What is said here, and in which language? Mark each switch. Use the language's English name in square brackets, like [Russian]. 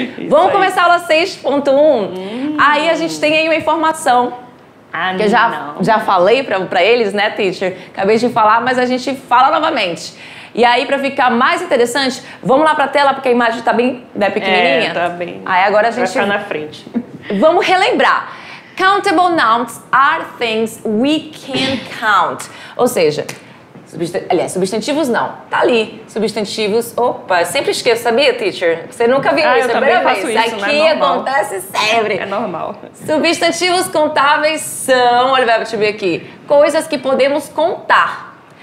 [Portuguese] Vamos começar a aula 6.1. Aí a gente tem aí uma informação que eu já falei pra eles, né, teacher? Acabei de falar, mas a gente fala novamente. E aí, pra ficar mais interessante, vamos lá pra tela, porque a imagem tá bem pequenininha. Tá bem. Aí agora a gente vai ficar na frente. Vamos relembrar. [English] Countable nouns are things we can count. [Portuguese] Ou seja, substantivos não. Tá ali. Substantivos, opa, sempre esqueço, sabia, teacher? Você nunca viu isso, é a primeira vez. Isso, aqui é acontece sempre. É normal. Substantivos contáveis são, olha, deixa eu ver aqui, coisas que podemos contar.